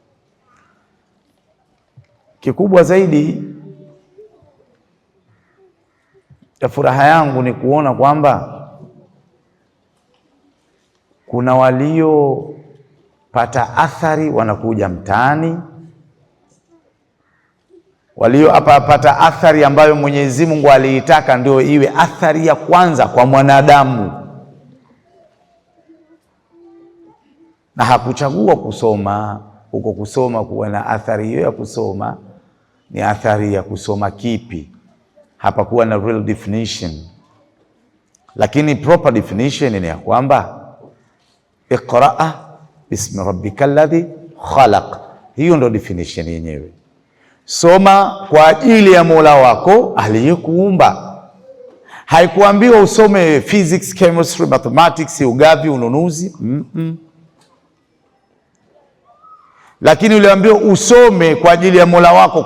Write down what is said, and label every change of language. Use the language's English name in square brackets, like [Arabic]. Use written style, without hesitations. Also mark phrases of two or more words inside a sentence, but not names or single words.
[Swahili] Kikubwa zaidi ya furaha yangu ni kuona kwamba kuna waliopata athari wanakuja mtaani, waliopata athari ambayo Mwenyezi Mungu aliitaka ndio iwe athari ya kwanza kwa mwanadamu. na hakuchagua kusoma huko. Kusoma kuwa na athari hiyo ya kusoma ni athari ya kusoma kipi? Hapa kuwa na [English] real definition, [Swahili] lakini [English] proper definition [Swahili] ni ya kwamba [Arabic] اقرأ باسم ربك الذي خلق. [Swahili] Hiyo ndo definition yenyewe. Soma kwa ajili ya Mola wako aliyekuumba. Haikuambiwa usome [English] physics, chemistry, mathematics, [Swahili] ugavi, ununuzi. Lakini uliambiwa usome kwa ajili ya Mola wako.